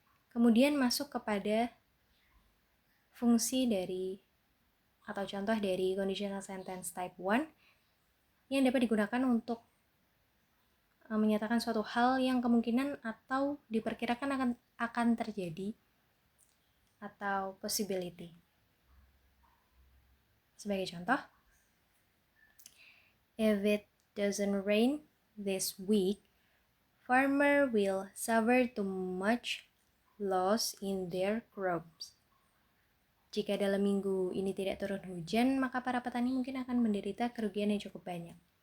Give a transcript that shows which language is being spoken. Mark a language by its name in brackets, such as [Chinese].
[Indonesian] Kemudian masuk kepada fungsi dari atau contoh dari conditional sentence type 1 yang dapat digunakan untuk menyatakan suatu hal yang kemungkinan atau diperkirakan akan terjadi atau possibility. Sebagai contoh, [English] if it doesn't rain this week, farmer will suffer too much loss in their crops. [Indonesian] Jika dalam minggu ini tidak turun hujan, maka para petani mungkin akan menderita kerugian yang cukup banyak.